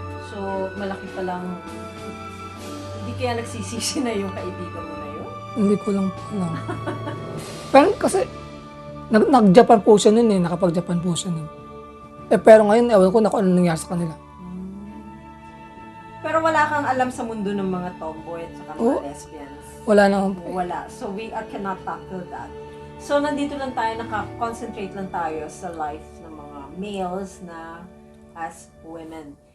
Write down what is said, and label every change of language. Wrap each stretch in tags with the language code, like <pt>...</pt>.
<tl>So, malaki palang, hindi kaya nagsisisi na yung kaibigan mo na yun? Hindi ko lang po alam. Pero kasi, nag-Japan po siya nun nakapag-Japan po siya nun. Pero ngayon, ewan ko na kung ano nangyari sa kanila. Pero wala kang alam sa mundo ng mga tomboy at saka mga lesbians. Wala naman po. Wala.</tl> <en>So, we cannot tackle that.</en> <tl>So, nandito lang tayo, naka-concentrate lang tayo sa life ng mga males na</tl> <en>as women.</en>